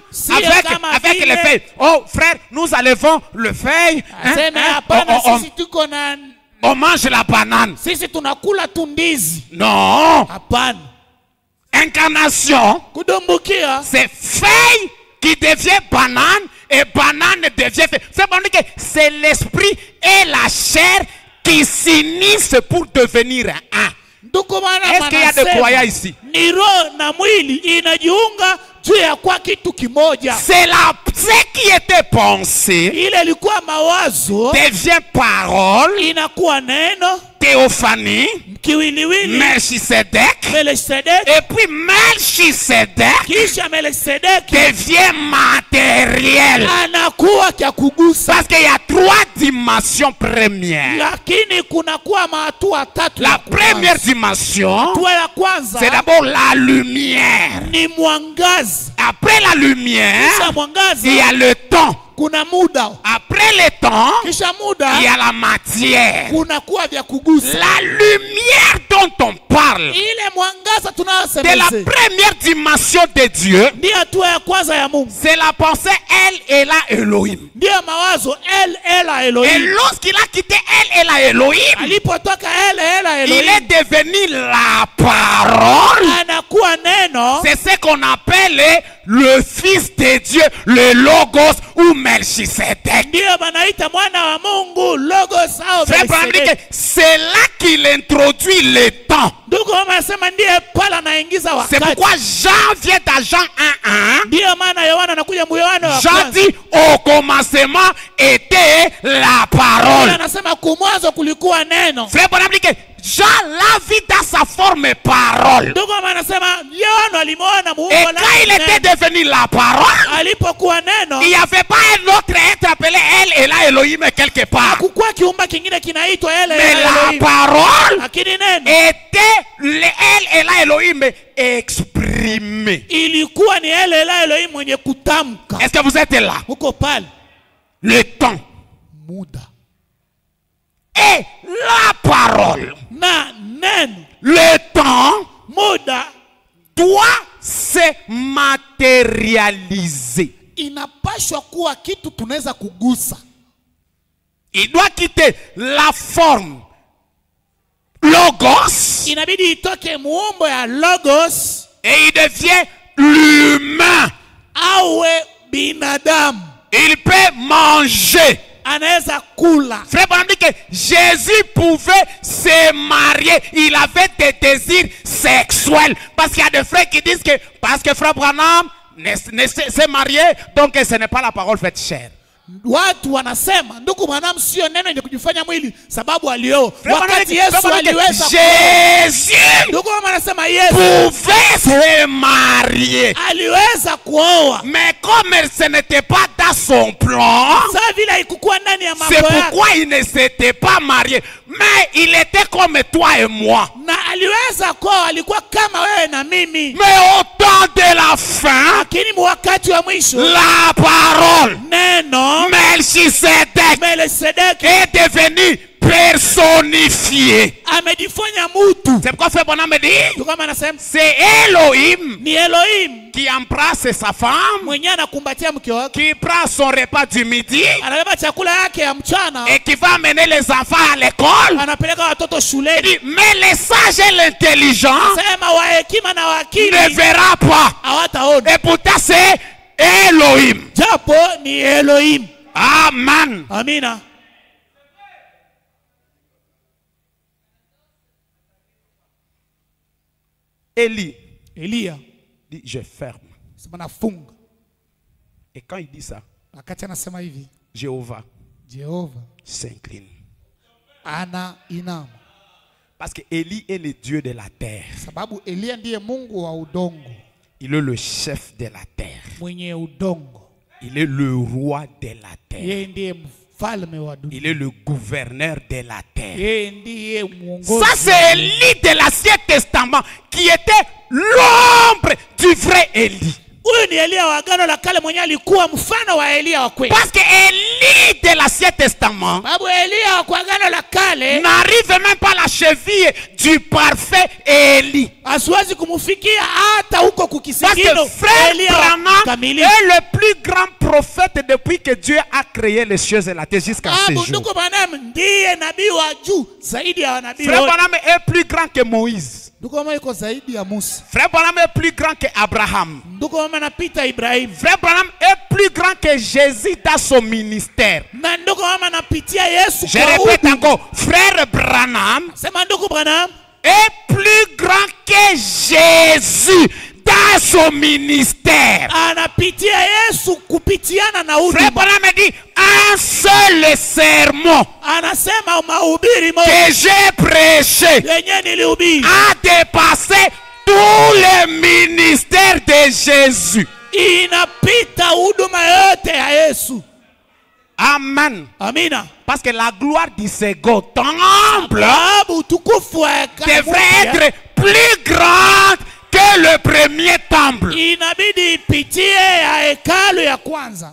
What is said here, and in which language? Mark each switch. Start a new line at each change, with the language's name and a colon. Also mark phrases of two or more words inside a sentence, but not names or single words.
French: Si avec
Swahili: vile-
French: les feuilles. Oh frère, nous enlevons le feuille. Hein,
Swahili: Aseme
French: hein,
Swahili: hapana,
French: on-
Swahili: sisi tuko na
French: on mange la banane.
Swahili: sisi tunakula tu ndizi.
French: Non.
Swahili: Hapana.
French: Incarnation,
Swahili: Kudumbukia
French: c'est feuille qui devient banane et banane devient feuille. C'est bon que c'est l'esprit et la chair qui s'unissent pour devenir un. Est-ce qu'il y a des croyants ici?
Swahili: Ni roho na mwili inajiunga juu ya kwa kitu kimoja.
French: C'est là ce qui était pensé
Swahili: Ile ilikuwa mawazo
French: devient parole,
Swahili: inakuwa neno,
French: théophanie,
Swahili: kiwiliwili,
French: Melchisedec,
Swahili: Melchizedek,
French: et puis Melchisedec
Swahili: kisha Melchizedek
French: devient matériel.
Swahili: anakuwa kya kugusa.
French: Parce qu'il y a 3 dimensions premières.
Swahili: Lakini kunakuwa mahatua tatu.
French: La première dimension,
Swahili: hatua ya kwanza
French: c'est d'abord la lumière.
Swahili: ni mwangaza.
French: Après la lumière,
Swahili: Kisha mwangaza
French: il y a le temps.
Swahili: kuna muda.
French: Après le temps,
Swahili: Kisha muda
French: il y a la matière.
Swahili: kunakuwa vya kugusa.
French: La lumière dont on parle,
Swahili: Ile mwangaza
French: de la
Swahili: tunayosemeza
French: première dimension de Dieu,
Swahili: ndio hatua ya kwanza ya Mungu.
French: c'est la pensée El Ela Elohim.
Swahili: Ndio mawazo Ela
French: Et
Swahili: Elohim.
French: lorsqu'il a quitté El Ela Elohim,
Swahili: Alipotoka Ela
French: il
Swahili: Elohim
French: est devenu la parole.
Swahili: anakuwa neno.
French: C'est ce qu'on appelle le Fils de Dieu, le Logos ou Melchisedec.
Swahili: Ndio banaita mwana wa Mungu, logos au
French: Frère Branham dit que
Swahili: Melchizedek.
French: c'est là qu'il introduit le temps.
Swahili: Ndugu anasema ndiye pale anaingiza
French: C'est
Swahili: wakati.
French: pourquoi Jean vient dans Jean 1:1.
Swahili: Ndio maana Yohana anakuja Yohana wa
French: Jean
Swahili: kwanza.
French: dit au commencement était la parole.
Swahili: Anasema kumwanzo kulikuwa neno.
French: Frère Branham dit que Jean l'a vu dans sa forme parole.
Swahili: Ndugu anasema Yohana alimuona
French: Et
Swahili: muumbo
French: quand il était
Swahili: neno.
French: devenu la parole,
Swahili: Alipokuwa neno
French: il n'y avait pas un autre être appelé El Ela Elohim quelque part.
Swahili: hakukuwa kiumba kingine kinaitwa
French: Mais
Swahili: Ela
French: la
Swahili: Elohim.
French: parole
Swahili: Lakini neno
French: était le El Ela Elohim exprimé.
Swahili: ilikuwa ni Ela Elohim mwenye kutamka.
French: Est-ce que vous êtes là?
Swahili: Huko pale
French: Le temps
Swahili: muda
French: et la parole.
Swahili: na neno,
French: Le temps
Swahili: muda
French: doit se matérialiser.
Swahili: inapashwa kuwa kitu tunaweza kugusa.
French: Il doit quitter la forme logos
Swahili: Inabidi itoke muumbo ya logos
French: et il devient l'humain.
Swahili: awe binadamu,
French: Il peut manger.
Swahili: anaweza kula.
French: Frère Branham dit que Jésus pouvait se marier. Il avait des désirs sexuels. Parce qu'il y a des frères qui disent que parce que Frère Branham s'est marié, donc ce n'est pas la parole faite chair.
Swahili: Watu wanasema ndugu Branham sio neno yenye kujifanya mwili sababu alioa.
French: Frère Branham
Swahili: Wakati
French: dit
Swahili: Yesu
French: que
Swahili: aliweza
French: Jésus
Swahili: ndugu anasema Yesu
French: pouvait se marier.
Swahili: aliweza kuoa.
French: Mais comme ce n'était pas dans son plan,
Swahili: Sasa vile haikukuwa ndani ya mambo
French: c'est
Swahili: yake.
French: pourquoi il ne s'était pas marié. Mais il était comme toi et moi.
Swahili: Na aliweza kuoa, alikuwa kama wewe na mimi.
French: Mais au temps de la fin,
Swahili: Lakini wakati wa mwisho
French: la parole,
Swahili: neno
French: Melchisedec,
Swahili: Melchizedek
French: est devenu personnifié.
Swahili: amejifanya mtu.
French: C'est pourquoi Frère Branham me dit,
Swahili: Ndugu anasema
French: c'est Elohim
Swahili: ni Elohim
French: qui embrasse sa femme,
Swahili: mwenyewe anakumbatia mke wake,
French: qui prend son repas du midi
Swahili: anabeba chakula yake ya mchana,
French: et qui va amener les enfants à l'école.
Swahili: anapeleka watoto
French: Il
Swahili: shuleni.
French: dit, mais les sages et l'intelligent
Swahili: Sema wa hekima na
French: ne
Swahili: wakili
French: verra pas.
Swahili: hawataona,
French: Et pourtant c'est Elohim.
Swahili: japo ni Elohim.
French: Amen.
Swahili: Amina.
French: Élie
Swahili: Elia
French: dit, je ferme.
Swahili: sema nafunga.
French: Et quand il dit ça,
Swahili: Wakati anasema hivi,
French: Jéhovah
Swahili: Jehova
French: s'incline.
Swahili: ana inama,
French: Parce que Élie est le Dieu de la terre.
Swahili: sababu Elia ndiye Mungu wa udongo,
French: Il est le chef de la terre.
Swahili: mwenye udongo.
French: Il est le roi de la terre.
Swahili: Yeye ndiye mfalme wa dunia.
French: Il est le gouverneur de la terre.
Swahili: Yeye ndiye mwongozi.
French: Ça c'est Élie de l'Ancien Testament qui était l'ombre du vrai Élie.
Swahili: Huyu ni Elia wa Agano la Kale mwenye alikuwa mfano wa Elia wa kweli.
French: Parce que Élie de l'Ancien Testament
Swahili: Sababu Elia wa Agano la Kale
French: n'arrive même pas à la cheville du parfait Élie.
Swahili: asiwezi kumfikia hata huko
French: Parce
Swahili: kukisigino.
French: que Frère
Swahili: Elia wa
French: Branham
Swahili: kamili.
French: est le plus grand prophète depuis que Dieu a créé les cieux et la terre jusqu'à ce jour.
Swahili: Ndugu Branham ndiye nabii wa juu zaidi ya wanabii
French: Frère
Swahili: wote.
French: Branham est plus grand que Moïse.
Swahili: Ndugu Branham yuko zaidi ya Musa.
French: Frère Branham est plus grand que Abraham.
Swahili: Ndugu Branham anapita Ibrahim.
French: Frère Branham est plus plus grand que Jésus dans son ministère.
Swahili: Na ndugu mama napitia Yesu
French: Je
Swahili: kwa
French: répète
Swahili: huduma.
French: encore, frère Branham
Swahili: Sema ndugu Branham
French: est plus grand que Jésus dans son ministère.
Swahili: anapitia Yesu kupitiana na
French: Frère
Swahili: huduma.
French: Branham me dit, un seul sermon
Swahili: Anasema mahubiri
French: que
Swahili: moja
French: j'ai prêché
Swahili: yenye nilihubiri
French: a dépassé tout le ministère de Jésus.
Swahili: inapita huduma yote ya Yesu.
French: Amen.
Swahili: Amina.
French: Parce que la gloire du second temple
Swahili: Sababu utukufu wa
French: devrait être plus grande que le premier temple.
Swahili: inabidi ipitie ya hekalu ya kwanza.